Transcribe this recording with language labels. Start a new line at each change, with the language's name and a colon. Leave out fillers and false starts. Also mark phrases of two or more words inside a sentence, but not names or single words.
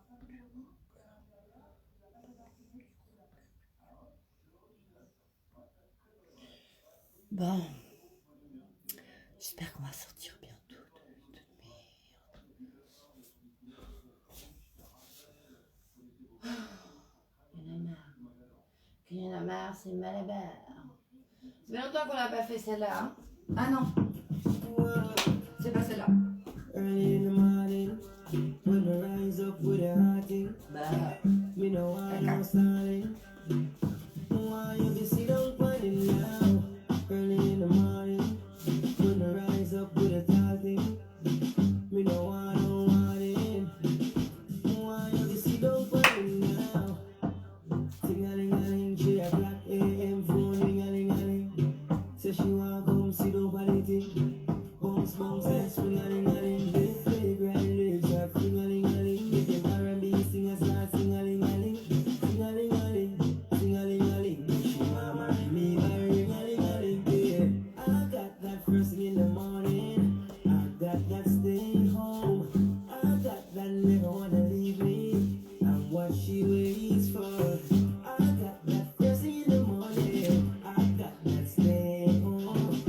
French: Bon, j'espère qu'on va sortir bientôt de merde. Il y en a marre, c'est Malabar. Ça fait longtemps qu'on n'a pas fait celle-là. Hein. Ah non, c'est pas celle-là.
English: Early in the morning, when I rise up with a hearty, Bah, me know I know starting. Why you be sit down playing now? Early in the morning, when I rise up with a hearty, me know I know what it. Why you be sit down playing now? Ting-a-ling-a-ling, 3 o'clock a.m. phone ring-a-ling-a-ling. Say she want come sit down for the thing. Bounce, bounce, and swing-a-ling-a-ling. They play grand lips, a fling-a-ling-a-ling. Make them R&B singers start sing-a-ling-a-ling. Sing-a-ling-a-ling, sing-a-ling-a-ling. She want marry me by ring-a-ling-a-ling, yeah. I got that first thing in the morning. I got that staying home. I got that never wanna leave me. And what she waits for. I got that first thing in the morning. I got that staying home.